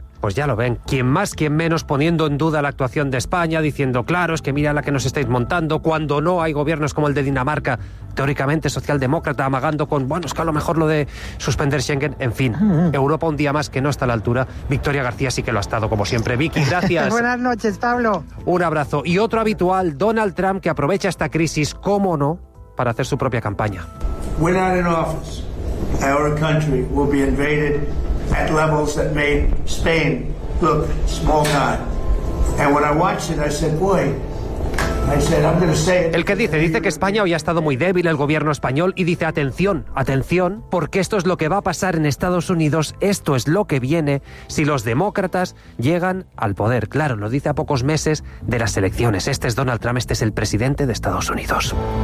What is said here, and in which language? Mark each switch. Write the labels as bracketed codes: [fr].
[es] Pues ya lo ven, quien más, quien menos, poniendo en duda la actuación de España, diciendo, claro, es que mira la que nos estáis montando, cuando no hay gobiernos como el de Dinamarca, teóricamente socialdemócrata, amagando con, bueno, es que a lo mejor lo de suspender Schengen, en fin, Europa un día más que no está a la altura. Victoria García sí que lo ha estado, como siempre. Vicky, gracias. Buenas noches, Pablo. Un abrazo. Y otro habitual, Donald Trump, que aprovecha esta crisis, cómo no, para hacer su propia campaña. [en] We're not in office. Our country will be invaded at levels that made Spain look small time. And when I watched it, I said, boy. [es] El que dice que España hoy ha estado muy débil, el gobierno español, y dice, atención, atención, porque esto es lo que va a pasar en Estados Unidos, esto es lo que viene si los demócratas llegan al poder. Claro, lo dice a pocos meses de las elecciones. Este es Donald Trump, este es el presidente de Estados Unidos.